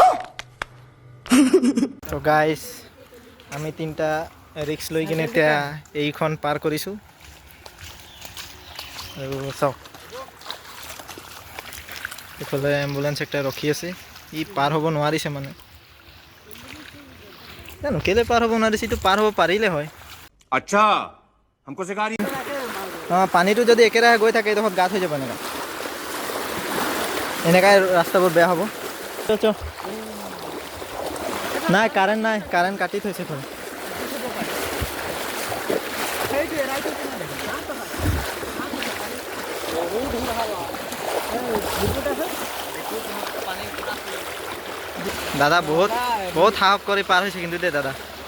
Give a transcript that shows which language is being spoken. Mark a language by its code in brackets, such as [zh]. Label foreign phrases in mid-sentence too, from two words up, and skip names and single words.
[as] তো গাইজ, আমি তিনিটা ৰিক্স লৈ কিনে এতিয়া এইখন পাৰ কৰিছোঁ। আৰু চাওক, এইফালে এম্বুলেঞ্চ একটা ৰখি আছে, ই পাৰ হ'ব নোৱাৰিছে। মানে জানো কেলৈ পাৰ হ'ব নোৱাৰিছে, এইটো পাৰ হ'ব পাৰিলে হয়। [hi] अच्छा हमको सिखा रही है। [as] অঁ, পানীটো যদি একেৰাহে গৈ থাকে এইডোখৰত গাঁত হৈ যাব। এনেকাই ৰাস্তাবোৰ বেয়া হ'ব। নাই কাৰেণ্ট নাই, কাৰেণ্ট কাটি থৈছে। দাদা বহুত বহুত সাহস কৰি পাৰ হৈছে কিন্তু দেই দাদা।